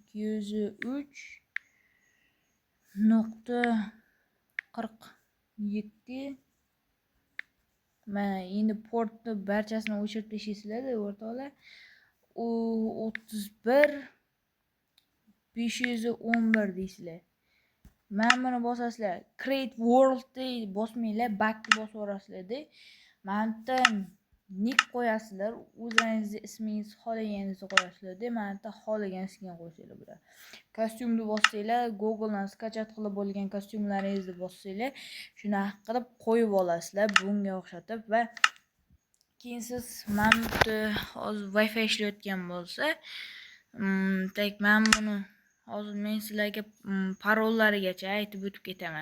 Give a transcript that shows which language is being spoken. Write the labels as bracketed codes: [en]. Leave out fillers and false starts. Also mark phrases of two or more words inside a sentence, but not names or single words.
[uz] 203.47 mana endi portni barchasini o'chirib tashlaysizlar o'rtoqlar. U 31 511 deysizlar. Mana buni bosasizlar. [en] Create world [uz] bosmanglar, back bosib yuborasizlar. Mana nick qo'yasizlar. O'zingizni ismingizni xohlaganingizni qo'yasizlar. Mana xohlagan qo'ysanglar bo'ladi. Kostyumni bossanglar, Google'dan skachat qilib bo'lgan kostyumlaringizni bossanglar, shuni qilib qo'yib olasizlar bunga o'xshatib va keyin siz mana hozir Wi-Fi ishlayotgan bo'lsa, tek men buni hozir men sizlarga parollarigacha aytib o'tib ketaman.